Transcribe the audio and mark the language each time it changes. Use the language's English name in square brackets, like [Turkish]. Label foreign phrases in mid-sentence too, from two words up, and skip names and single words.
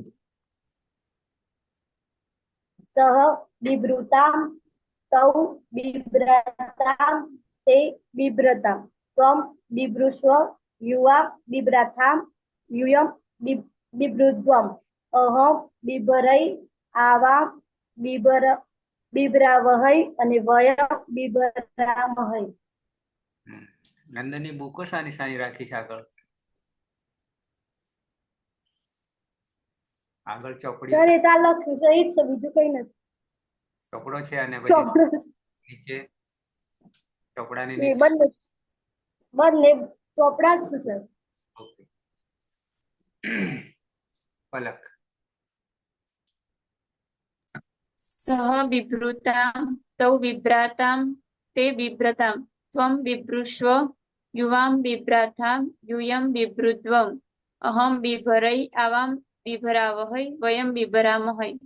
[Sanskrit] सः बिभ्रुतां तौ बिभ्रतां ते बिभ्रतां त्वं बिभ्रुष्व युवां बिभ्राथां यूयं बिभ्रुध्वम् अहं बिभरै आवां बिभरावहै અને વયં बिभरामहै। [Gujarati] નંદની બુકો સાની સાની રાખી છે આગળ? આગળ ચોપડી સર એ તો આ લખ્યું છે એ જ છે બીજું કઈ નથી. ચોપડો છે અને પછી ચોપડો નીચે ચોપડાની એ નીચે બંને બંને ચોપડા જ છે સર. ઓકે. પલક. [Sanskrit] सः बिभ्रुतां तौ बिभ्रातां ते बिभ्रतां त्वं बिभ्रुष्व युवां बिभ्राथां यूयं बिभ्रुध्वम् अहं बिभरै आवां बिभरावहै वयं बिभरामहै।